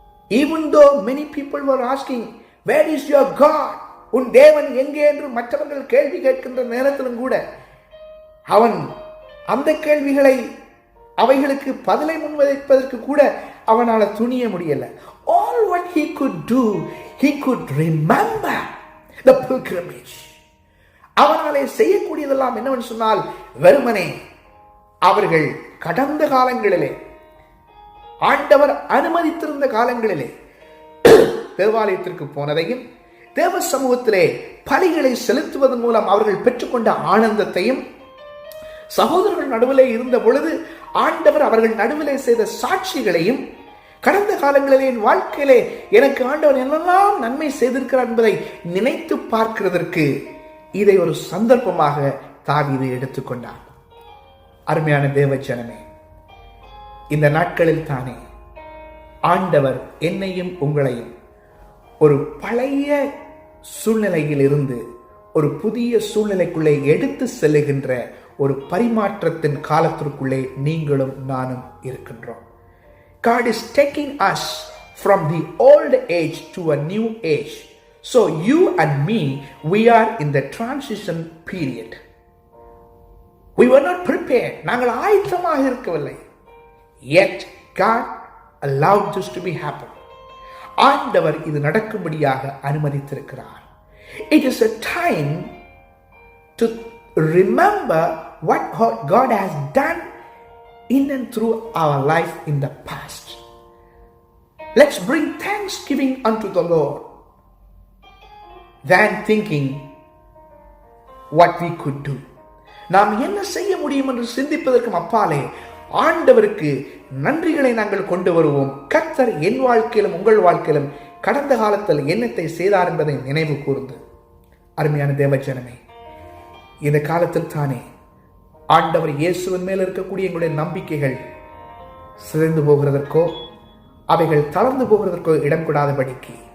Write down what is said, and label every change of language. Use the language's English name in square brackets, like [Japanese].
[English] Even though many people were asking, where is your God? [Tamil] உன் தேவன் எங்கே என்று மற்றவர்கள் கேள்வி கேட்கின்ற நேரத்திலும் கூட அவன் அந்த கேள்விகளை அவைகளுக்கு பதிலை முன்வைப்பதற்கு கூட அவனால துணிய முடியல. [English] All what he could do, he could remember the pilgrimage. [Tamil] அவனாலே செய்யக்கூடியதெல்லாம் என்னவென்று சொன்னால், வெறுமனே அவர்கள் கடந்த காலங்களிலே, ஆண்டவர் அனுமதித்திருந்த காலங்களிலே தேவாலயத்திற்கு போனதையும் தேவ சமூகத்திலே பலிகளை செலுத்துவதன் மூலம் அவர்கள் பெற்றுக்கொண்ட ஆனந்தத்தையும், சகோதரர்கள் நடுவிலே இருந்த பொழுது ஆண்டவர் அவர்கள் நடுவிலே செய்த சாட்சிகளையும், கடந்த காலங்களிலே என் வாழ்க்கையிலே எனக்கு ஆண்டவர் என்னெல்லாம் நன்மை செய்திருக்கிறார் என்பதை நினைத்து பார்க்கிறதற்கு இதை ஒரு சந்தர்ப்பமாக தாவீது எடுத்துக்கொண்டார். அருமையான தேவ ஜனமே, இந்த நாட்களில் தானே ஆண்டவர் என்னையும் உங்களையும் ஒரு பழைய சூழ்நிலையில் இருந்து ஒரு புதிய சூழ்நிலைக்குள்ளே எடுத்து செல்லுகின்ற ஒரு பரிமாற்றத்தின் காலத்திற்குள்ளே நீங்களும் நானும் இருக்கின்றோம். [English] God is taking us from the old age to a new age. So you and me, we are in the transition period. We were not prepared. [Tamil] நாங்கள் ஆயத்தமாக இருக்கவில்லை. [English] Yet God allowed this to be happen. [Tamil] ஆண்டவர் இது நடக்கும்படியாக அனுமதித்திருக்கிறார். [English] It is a time to remember what God has done in and through our life in the past. Let's bring thanksgiving unto the Lord than thinking what we could do. [Tamil] நாம் என்ன செய்ய முடியும் என்று சிந்திப்பதற்கும் அப்பாலே ஆண்டவருக்கு நன்றிகளை நாங்கள் கொண்டு வருவோம். கர்த்தர் என் வாழ்க்கையிலும் உங்கள் வாழ்க்கையிலும் கடந்த காலத்தில் என்னத்தை செய்தார் என்பதை நினைவு கூர்ந்து, அருமையான தேவஜனமே, இந்த காலத்தில் தானே ஆண்டவர் இயேசுவின் மேல் இருக்கக்கூடிய எங்களுடைய நம்பிக்கைகள் சிதைந்து போகிறதற்கோ அவைகள் தளர்ந்து போகிறதற்கோ இடம் கொடாதபடிக்கு